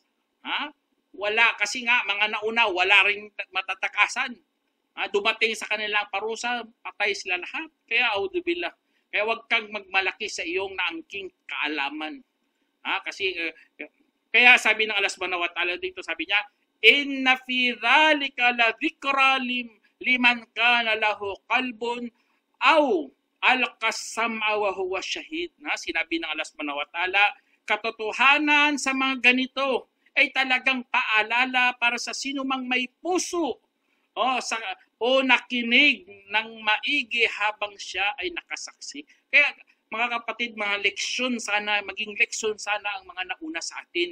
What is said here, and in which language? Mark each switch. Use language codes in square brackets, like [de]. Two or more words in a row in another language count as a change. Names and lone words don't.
[tl] Ha? Wala, kasi nga, mga nauna, wala rin matatakasan. Ha? Dumating sa kanilang parusa, patay sila lahat. Kaya, audubillah. Kaya huwag kang magmalaki sa iyong naangking kaalaman. Ha? Kasi, kaya sabi ng Allah [ar] سبحانه وتعالى [tl] dito, sabi niya, [ar] إن في ذلك لذكرى لمن كان له قلب أو ألقى السمع وهو شهيد. [tl] Na sinabi ng Allah [ar] سبحانه وتعالى, [tl] katotohanan sa mga ganito ay talagang paalala para sa sino mang may puso o nakinig ng maigi habang siya ay nakasaksi. Kaya mga kapatid, mga leksyon sana, maging leksyon sana ang mga nauna sa atin.